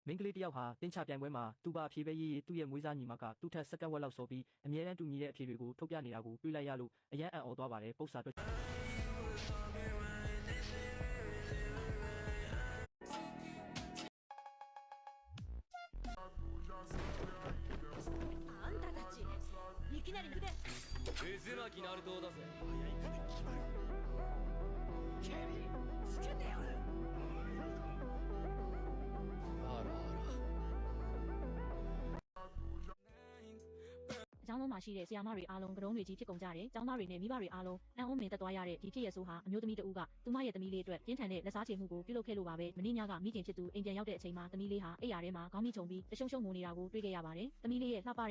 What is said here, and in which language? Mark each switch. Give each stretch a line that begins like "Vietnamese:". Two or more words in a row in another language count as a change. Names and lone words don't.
Burmese: မင်းကလေးတယောက်ဟာတင်းချပြိုင်ပွဲမှာသူပါအဖြေပဲရေးသူ့ရဲ့မွေးစားညီမကသူ့ထက်စက္ကန့်ဝက်လောက်စောပြီးအမြဲတမ်းတူညီတဲ့အဖြေတွေကိုထုတ်ပြနေတာကိုတွေ့လိုက်ရလို့အယံအံ့ဩသွားပါတယ်ပု္ပ္ပစာအတွက်
Japanese: あんたたちいきなり抜けて渦巻きナルトだぜケリーつけてやる
Burmese: အကြောင်းလုံးမှာရှိတဲ့ဆရာမတွေအားလုံးကတုံးတွေကြီးဖြစ်ကုန်ကြတယ်။ကျောင်းသားတွေနဲ့မိဘတွေအားလုံးအံ့ဩမင်သက်သွားရတဲ့ဒီဖြစ်ရဆိုးဟာအမျိုးသမီးတဦးကသူမရဲ့သမီးလေးအတွက်ပြင်းထန်တဲ့လက်စားချေမှုကိုပြုလုပ်ခဲ့လို့ပါပဲ။မင်းညကမိခင်ဖြစ်သူအိမ်ပြန်ရောက်တဲ့အချိန်မှာသမီးလေးဟာအိမ်ယာထဲမှာခေါင်းမိချုံပြီးတရှုံရှုံငိုနေတာကိုတွေ့ခဲ့ရပါတယ်။သမီးလေးရဲ့လှပတဲ့